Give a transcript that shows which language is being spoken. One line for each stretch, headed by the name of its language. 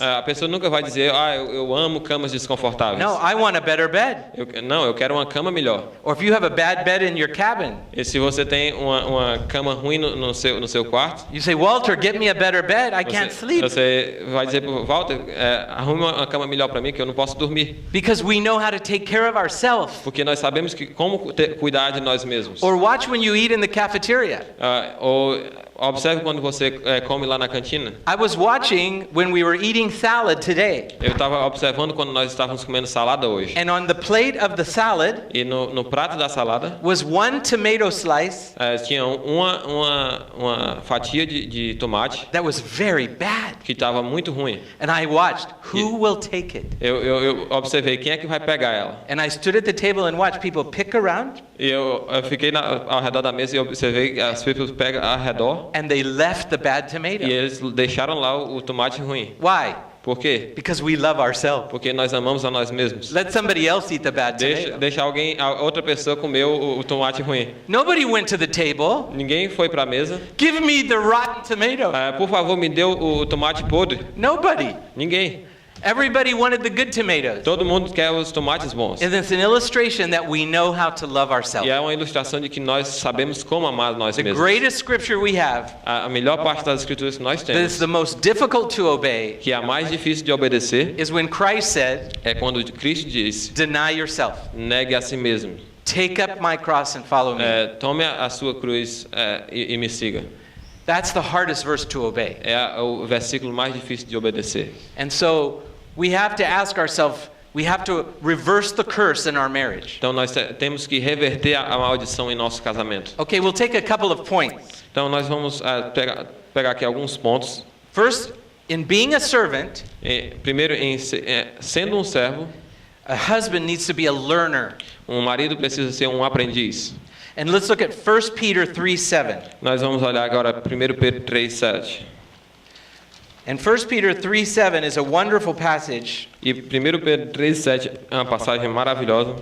Portuguese: A pessoa nunca vai dizer, eu amo camas desconfortáveis.
English: No, I want a better bed.
Portuguese: Eu quero uma cama melhor.
English: Or if you have a bad bed in your cabin.
Portuguese: E se você tem uma cama ruim no seu quarto,
English: You say, "Walter, get me a better bed. I can't sleep."
Portuguese: Você vai dizer para Walter, arrume uma cama melhor para mim que eu não posso dormir.
English: Because we know how to take care of ourselves.
Portuguese: Porque nós sabemos como cuidar de nós mesmos.
English: Or watch when you eat in the cafeteria.
Portuguese: Ou observe quando você come lá na cantina.
English: I was watching when we were eating salad today.
Portuguese: Eu estava observando quando nós estávamos comendo salada hoje.
English: And on the plate of the salad,
Portuguese: E no prato da salada
English: was one tomato slice
Portuguese: tinha uma fatia de tomate
English: that was very bad.
Portuguese: que estava muito ruim.
English: And I watched who will take it.
Portuguese: Eu observei quem é que vai pegar ela.
English: And I stood at the table and watched people pick around.
Portuguese: E eu fiquei ao redor da mesa e observei as pessoas pegam ao redor.
English: And they left the bad tomato.
Portuguese: E eles deixaram lá o tomate ruim.
English: Why?
Portuguese: Por quê?
English: Because we love ourselves.
Portuguese: Porque nós amamos a nós mesmos.
English: Let somebody else eat the bad tomato.
Portuguese: Deixa outra pessoa comer o tomate ruim.
English: Nobody went to the table.
Portuguese: Ninguém foi para a mesa.
English: Give me the rotten tomato.
Portuguese: Por favor, me dê o tomate podre.
English: Nobody.
Portuguese: Ninguém.
English: Everybody wanted the good tomatoes.
Portuguese: Todo mundo quer os tomates bons.
English: And it's an illustration that we know how to love
Portuguese: E
English: ourselves.
Portuguese: é uma ilustração de que nós sabemos como amar nós
English: The
Portuguese: mesmos.
English: greatest scripture we have,
Portuguese: A melhor parte das escrituras que nós
English: that is
Portuguese: temos,
English: the most difficult to obey,
Portuguese: que é a mais difícil de obedecer,
English: is when Christ said,
Portuguese: é quando Cristo diz:
English: "Deny yourself.
Portuguese: negue a si mesmo.
English: Take up my cross and follow me."
Portuguese: Tome a sua cruz e me siga.
English: That's the hardest verse to obey.
Portuguese: É o versículo mais difícil de obedecer.
English: And so we have to ask ourselves, we have to reverse the curse in our marriage.
Portuguese: Então nós temos que reverter a maldição em nosso casamento.
English: Okay, we'll take a couple of points.
Portuguese: Então nós vamos pegar aqui alguns pontos.
English: First, in being a servant,
Portuguese: Primeiro, sendo um servo,
English: a husband needs to be a learner.
Portuguese: um marido precisa ser um aprendiz.
English: And let's look at 1 Peter 3:7.
Portuguese: Nós vamos olhar agora 1 Pedro 3:7.
English: And 1 Peter 3:7 is a wonderful passage.
Portuguese: E 1 Pedro 3,7 é uma passagem maravilhosa.